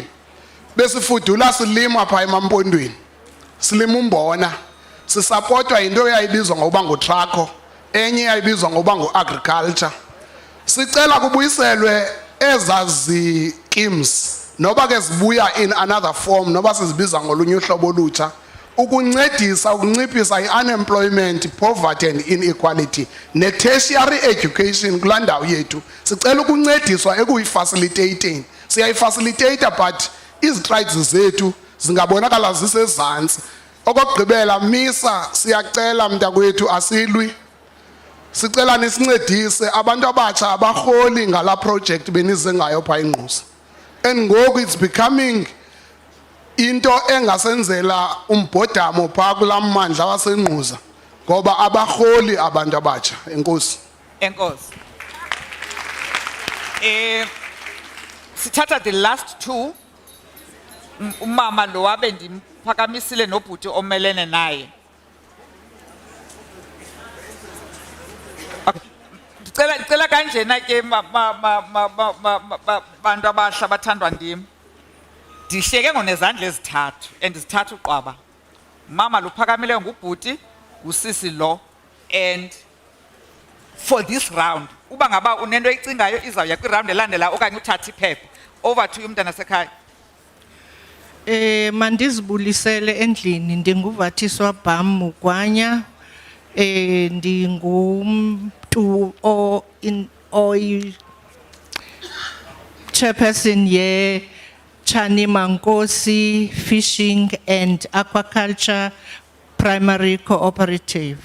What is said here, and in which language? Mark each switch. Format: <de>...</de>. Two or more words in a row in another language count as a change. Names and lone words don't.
<xh>Besifudula silima phaa emampondweni. Silima umbona. Sisapotwa into eyayibizwa ngokuba nguTraco, enye eyayibizwa ngokuba nguAgriculture. Sicela kubuyiselwe ezazi schemes noba ke zibuya</xh> <en>in another form</en> <xh>noba sizibiza ngolunye uhlobo olutsha ukuncedisa ukunciphisa i-</xh> <en>unemployment, poverty and inequality</en> <xh>ne-</xh> <en>tertiary education</en> <xh>kulaa ndawo yethu. Sicela ukuncediswa ekuyifacilitating. Siyayifacilitator but izitrides zethu zingabonakala zisezantsi. Okugqibela misa siyacela mntakwethu asilwi sicela nisincedise abantu abatsha abarholi ngala project benize ngayo pha eNgqusa. And ngoku</xh> <en>it's becoming</en> <xh>into engasenzela umbhodamo pha kula mmandla waseNgqusa ngoba abarholi abantu abatsha. Enkosi. Enkosi. Sithatha</xh> <en>the last two.</en> <xh>Umama lo wabe ndimphakamisile nobhuti omelene naye. Okay. Ndicela kanjena ke bantu abasha bathandwa ndim. Ndihleke ngonezandla ezithathu endizithatha uqwaba. Mama lo phakamileyo ngubhuti, usisi lo,</xh> <en>and for this round</en> <xh>uba ngaba unento icingayo izawuya kwi-round elandela okanye uthatha iphepha.</xh> <en>Over to you</en> <xh>mntana sekhaya. Mandizibulisele endlini, ndinguVathiswa Bam Mugwanya, ndingumntu chairperson ye Chani Mankosi Fishing and Aquaculture Primary Cooperative.</xh>